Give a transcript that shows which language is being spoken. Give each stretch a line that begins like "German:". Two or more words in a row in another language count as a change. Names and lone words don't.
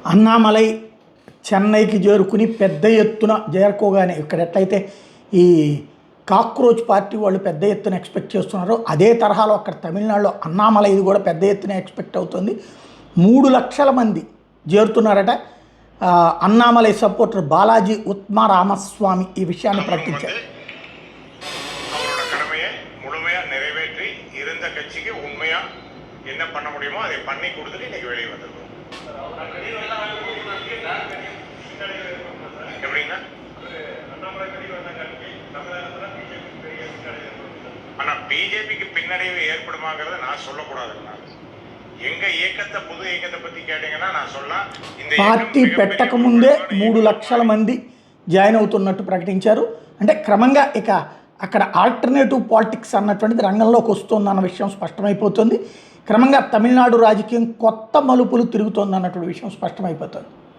Telugu: అన్నామలై చెన్నైకి చేరుకుని పెద్ద ఎత్తున చేరుకోగానే ఇక్కడ ఎట్లయితే ఈ
English: cockroach party
Telugu: వాళ్ళు పెద్ద ఎత్తున ఎక్స్పెక్ట్ చేస్తున్నారో అదే తరహాలో అక్కడ తమిళనాడులో అన్నామలైది కూడా పెద్ద ఎత్తున ఎక్స్పెక్ట్ అవుతుంది. 3 లక్షల మంది చేరుతున్నారట. అన్నామలై సపోర్టర్ బాలాజీ ఉత్మ రామస్వామి ఈ విషయాన్ని ప్రకటించారు.
Tamil: நிறைவேற்றி இருந்த கட்சிக்கு உண்மையா என்ன பண்ண முடியுமோ அதை பண்ணி கொடுத்துட்டு இன்னைக்கு வெளியே வந்திருக்கோம். எப்படின்னா ஆனா பிஜேபிக்கு பின்னடைவு ஏற்படுமாங்கிறத நான் சொல்லக்கூடாதுங்களா. எங்க இயக்கத்தை புது இயக்கத்தை பத்தி கேட்டீங்கன்னா நான் சொல்லலாம். இந்த
Telugu: పార్టీ పెట్టక ముందే 3 లక్షల మంది జాయిన్ అవుతున్నట్టు ప్రకటించారు. అంటే క్రమంగా ఇక అక్కడ
English: alternative politics
Telugu: అన్నటువంటిది రంగంలోకి వస్తుందన్న విషయం స్పష్టమైపోతుంది. క్రమంగా తమిళనాడు రాజకీయం కొత్త మలుపులు తిరుగుతోందన్నటువంటి విషయం స్పష్టమైపోతుంది.